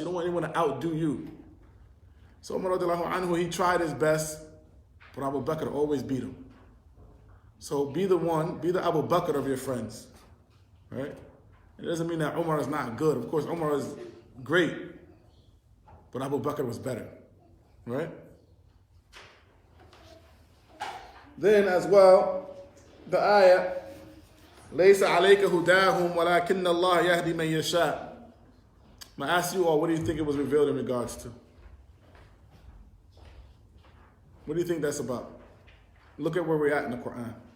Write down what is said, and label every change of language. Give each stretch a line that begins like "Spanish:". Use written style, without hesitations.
English: You don't want anyone to outdo you. So Umar radiallahu anhu, he tried his best, but Abu Bakr always beat him. So be the Abu Bakr of your friends. Right? It doesn't mean that Umar is not good. Of course, Umar is great, but Abu Bakr was better. Right? Then as well, the ayah,
Arabic: لَيْسَ عَلَيْكَ هُدَاهُمْ وَلَكِنَّ اللَّهَ يَهْدِي مَنْ يَشَاءُ.
English: I'm going to ask you all, what do you think it was revealed in regards to? What do you think that's about? Look at where we're at in the Quran.